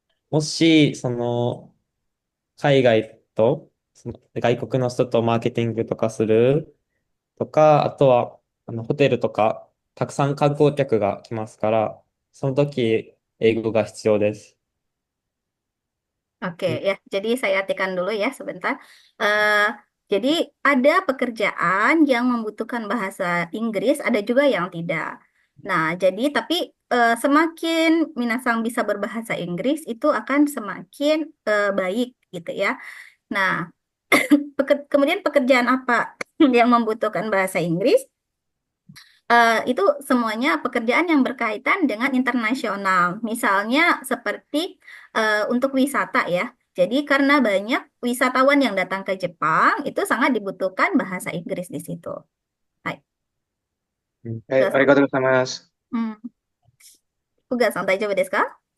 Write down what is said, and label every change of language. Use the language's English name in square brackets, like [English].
[Japanese] もし、海外と、外国の人とマーケティングとかするとか、あとは、ホテルとか、たくさん観光客が来ますから、その時、英語が必要です。 [Indonesian] Oke, ya. Jadi saya artikan dulu ya sebentar. Eh, jadi ada pekerjaan yang membutuhkan bahasa Inggris, ada juga yang tidak. Nah, jadi tapi semakin minasang bisa berbahasa Inggris itu akan semakin baik gitu ya. Nah, kemudian pekerjaan apa yang membutuhkan bahasa Inggris, itu semuanya pekerjaan yang berkaitan dengan internasional. Misalnya seperti untuk wisata ya. Jadi karena banyak wisatawan yang datang ke Jepang, itu sangat dibutuhkan bahasa Inggris di situ. [Japanese] Hai, うん。はい、ありがとうございます。 Fuga-san, 大丈夫ですか？